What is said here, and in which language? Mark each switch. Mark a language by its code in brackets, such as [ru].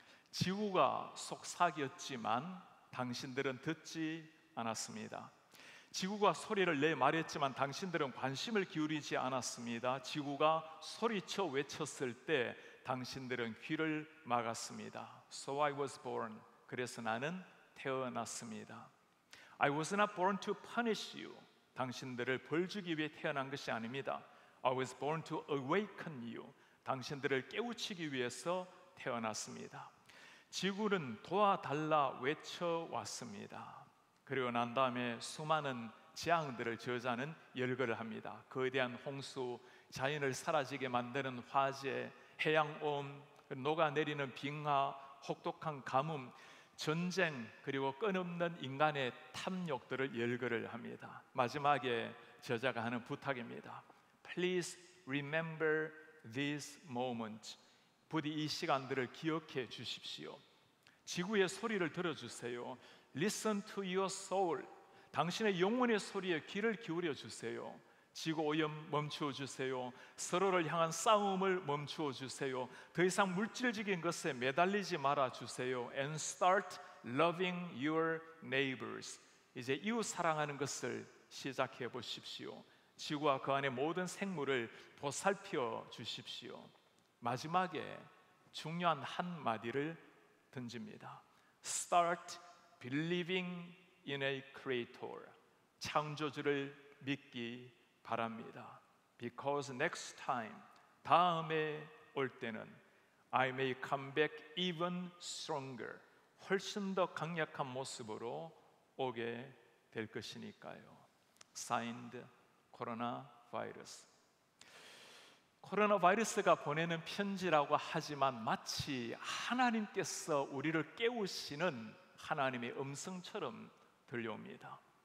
[ko] 지구가 속삭였지만 당신들은 듣지 않았습니다. 지구가 소리를 내 말했지만 당신들은 관심을 기울이지 않았습니다. 지구가 소리쳐 외쳤을 때 당신들은 귀를 막았습니다. [en] So I was born. [ko] 그래서 나는 태어났습니다. [en] I was not born to punish you. [ko] 당신들을 벌 주기 위해 태어난 것이 아닙니다. [en] I was born to awaken you. [ko] 당신들을 깨우치기 위해서 태어났습니다. 지구는 도와달라 외쳐왔습니다. 그리고 난 다음에 수많은 재앙들을 저자는 열거를 합니다. 거대한 홍수, 자연을 사라지게 만드는 화재, 해양오염, 녹아내리는 빙하, 혹독한 가뭄, 전쟁, 그리고 끝없는 인간의 탐욕들을 열거를 합니다. 마지막에 저자가 하는 부탁입니다. [en] Please remember this moment. [ko] 부디 이 시간들을 기억해 주십시오. 지구의 소리를 들어주세요. [en] Listen to your soul. [ko] 당신의 영혼의 소리에 귀를 기울여 주세요. 지구오염 멈추어 주세요. 서로를 향한 싸움을 멈추어 주세요. 더 이상 물질적인 것에 매달리지 말아 주세요. [en] And start loving your neighbors. [ko] 이제 이웃 사랑하는 것을 시작해 보십시오. 지구와 그 안의 모든 생물을 보살펴 주십시오. 마지막에 중요한 한마디를 던집니다. [en] Start believing in a creator. [ko] 창조주를 믿기 바랍니다. [en] Because next time, [ko] 다음에 올 때는 [en] I may come back even stronger. [ko] 훨씬 더 강력한 모습으로 오게 될 것이니까요. Signed 코로나 바이러스. 코로나 바이러스가 보내는 편지라고 하지만 마치 하나님께서 우리를 깨우시는 하나님의 음성처럼 들려옵니다.